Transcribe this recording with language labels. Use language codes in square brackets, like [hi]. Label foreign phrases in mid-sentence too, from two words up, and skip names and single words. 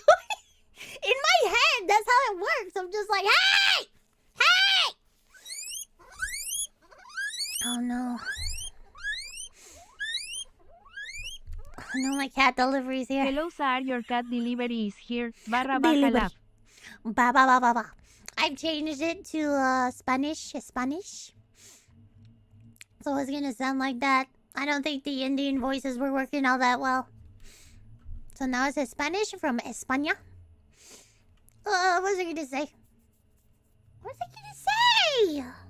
[en] In my head, that's how it works. I'm just like, hey! Hey! Oh no. Oh no, my cat delivery's here. Hello sir, your cat delivery is here. Barra Delivery. bacala. Ba ba ba ba ba. I've changed it to Spanish. So it's gonna sound like that. I don't think the Indian voices were working all that well. So now it says Spanish from España. What was I gonna say? What was I gonna say?